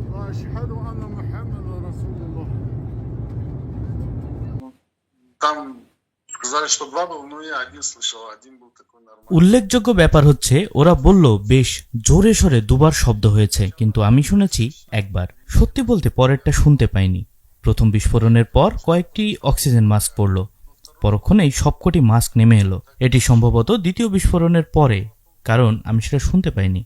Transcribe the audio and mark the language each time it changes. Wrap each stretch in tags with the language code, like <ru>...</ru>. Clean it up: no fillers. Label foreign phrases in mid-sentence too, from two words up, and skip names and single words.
<ar>وأشهد أن محمدا رسول الله.</ar> <ru>Там сказали, что два было, но я один слышал, один был такой нормальный.</ru> <bn>উল্লেখযোগ্য ব্যাপার হচ্ছে ওরা বলল বেশ জোরে সোরে দুবার শব্দ হয়েছে, কিন্তু আমি শুনেছি একবার। সত্যি বলতে পরেরটা শুনতে পাইনি। প্রথম বিস্ফোরণের পর কয়েকটি অক্সিজেন মাস্ক পড়ল, পরক্ষণেই সবকটি মাস্ক নেমে এলো। এটি সম্ভবত দ্বিতীয় বিস্ফোরণের পরে, কারণ আমি সেটা শুনতে পাইনি।</bn>